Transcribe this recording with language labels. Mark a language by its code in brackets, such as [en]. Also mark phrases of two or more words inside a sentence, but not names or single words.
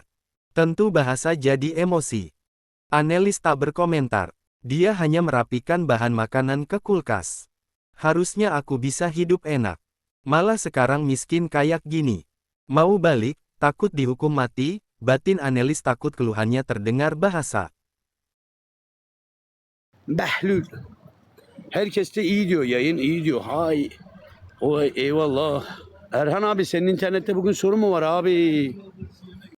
[id] Tentu bahasa jadi emosi. Annelies tak berkomentar. Dia hanya merapikan bahan makanan ke kulkas. Harusnya aku bisa hidup enak. Malah sekarang miskin kayak gini. Mau balik, takut dihukum mati, batin Annelies takut keluhannya terdengar bahasa. [tr] Behlül. Herkes de iyi diyor. Yayın iyi diyor. Hay. Oy eyvallah. Erhan abi senin internette bugün sorun mu var abi?